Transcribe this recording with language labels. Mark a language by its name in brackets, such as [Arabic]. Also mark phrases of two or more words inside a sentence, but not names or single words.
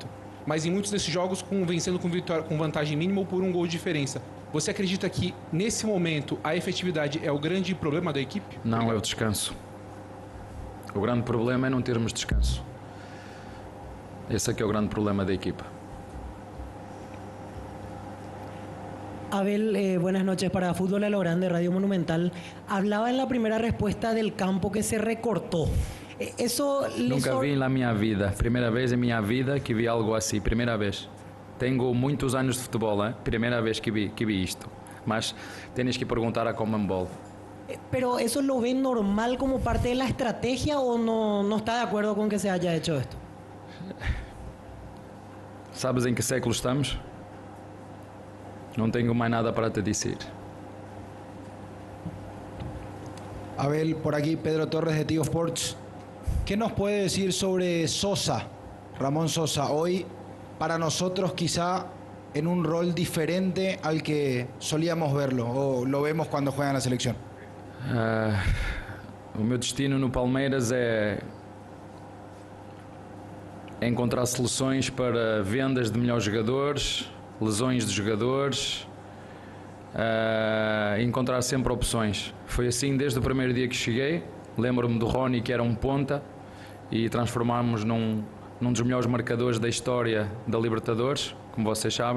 [Portuguese] Mas em muitos desses jogos vencendo com vantagem mínima ou por um gol de diferença. Você acredita que, nesse momento, a efetividade é o grande problema da equipe? Não, é o descanso. O grande problema é não termos descanso. Esse é que é o grande problema da equipa. [Spanish] Abel, buenas noches. Para Fútbol a lo Grande, Radio Monumental. Hablaba en la primera respuesta del campo que se recortó. Eso [Portuguese] Nunca vi na minha vida. Primeira vez em minha vida que vi algo assim. Primeira vez. Tenho muitos anos de futebol, hein? Primeira vez que vi isto. Mas [Spanish] tienes que [Portuguese] perguntar a Conmebol. [Spanish] Pero ¿eso lo ven normal como parte de la estrategia o no está de acuerdo con que se haya hecho esto? [Portuguese] Sabes em que século estamos? Não tenho mais nada para te dizer. [Spanish] Abel, por aquí Pedro Torres de Tigo Sports. ¿Qué nos puede decir sobre Sosa, Ramón Sosa? Hoy, para nosotros, quizá en un rol diferente al que solíamos verlo o lo vemos cuando juega en la selección. [Portuguese] O meu destino no Palmeiras é encontrar soluções para vendas de melhores jogadores, lesões de jogadores, encontrar sempre opções. Foi assim desde o primeiro dia que cheguei. Lembro-me do Rony, que era um ponta, e transformámos num dos melhores marcadores da história da Libertadores, como vocês sabem.